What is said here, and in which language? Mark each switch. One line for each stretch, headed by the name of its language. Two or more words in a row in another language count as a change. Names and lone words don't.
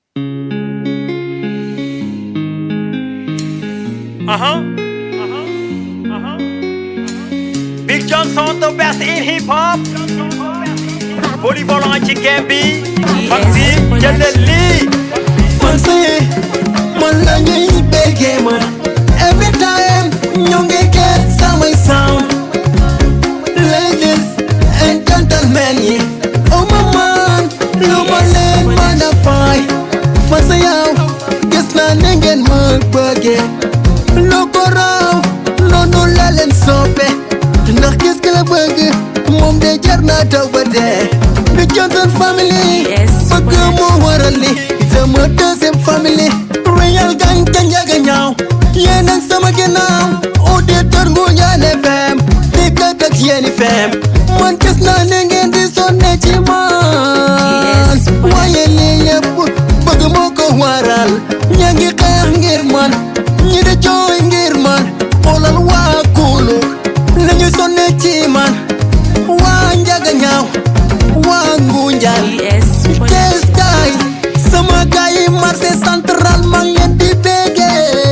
English: Big Johnson, the best in hip hop.
Wolof: Polyvalent ci game bi. Fancy jëlal lii. Fancy man la ñuy béggee man.
English: Every time
Wolof: ñu ngi get samay sound.
English: Ladies and gentlemen yi. Oh my man,
Wolof: lu ma leen mën a fay. Fancy yow gis naa ne ngeen ma bëggee. Lu ko raw noonu la leen soppe. Ndax gis nga la bëgg moom de jar naa daw ba dee. Big Johnson family bëgg moo waral li sama deuxième family Royal Gang ca njaga ñaaw yéen ak sama ginnaaw auditeur Ngoundiane FM di kat ak yéen FM man gis naa ne ngeen di sonne ci man waaye lii yëpp bëgg moo ko waral ña ngi xeex ngir man ñi di jooy ngir man xoolal waa Kuluk la ñu sonne ci man waa njaga ñaaw waa Ngoundiane Thiès gaay sama gaay yi marché central maa ngi leen di béggee